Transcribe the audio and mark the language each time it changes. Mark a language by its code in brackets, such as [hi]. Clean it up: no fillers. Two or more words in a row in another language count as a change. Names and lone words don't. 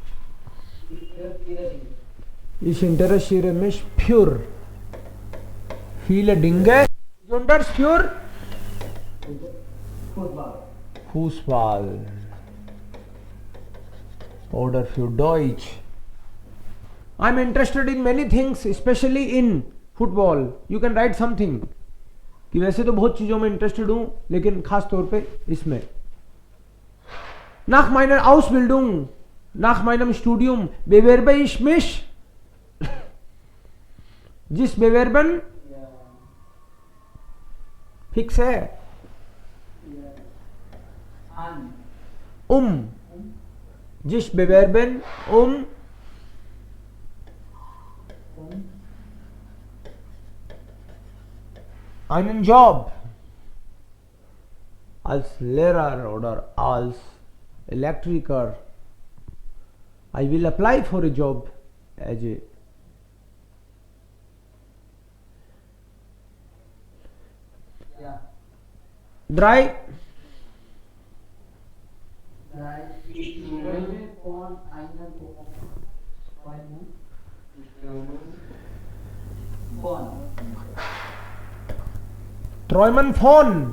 [de] Ich interessiere mich für viele Dinge, besonders für Football. Fußball oder für Deutsch. [en] I'm interested in many things, especially in football. You can write something. [hi] कि वैसे तो बहुत चीजों में इंटरेस्टेड हूं लेकिन खास तौर पे इसमें. [de] Nach meiner Ausbildung, nach meinem Studium bewerbe ich mich. जिस bewerben Ja. [hi] फिक्स है. [de] Ja. An. जिस bewerben einen Job als Lehrer oder als Elektriker. [en] I will apply for a job as a [de] Ja. 3. Ich träume von einem Träumen von.